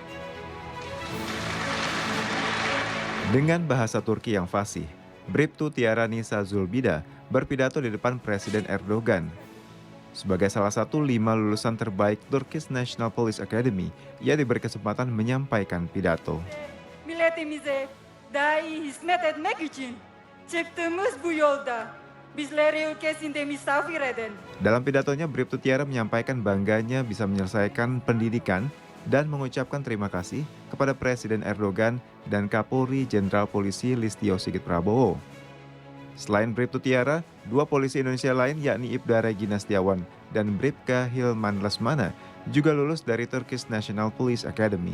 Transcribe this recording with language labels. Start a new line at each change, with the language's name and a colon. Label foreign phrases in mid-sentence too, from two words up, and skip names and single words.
Indonesian: Dengan bahasa Turki yang fasih, Bribtu Tiara Nisa Zulbida berpidato di depan Presiden Erdogan. Sebagai salah satu 5 lulusan terbaik Turkish National Police Academy, ia diberi kesempatan menyampaikan pidato.
Turkish: Milletimize daha iyi hizmet etmek için çıktığımız bu yolda bizleri ülkesinde misafir eden.
Indonesian: Dalam pidatonya, Bribtu Tiara menyampaikan bangganya bisa menyelesaikan pendidikan dan mengucapkan terima kasih kepada Presiden Erdogan dan Kapolri Jenderal Polisi Listio Sigit Prabowo. Selain Bribtu Tiara, 2 polisi Indonesia lain yakni Ibda Regina Setiawan dan Bribka Hilman Lesmana juga lulus dari Turkish National Police Academy.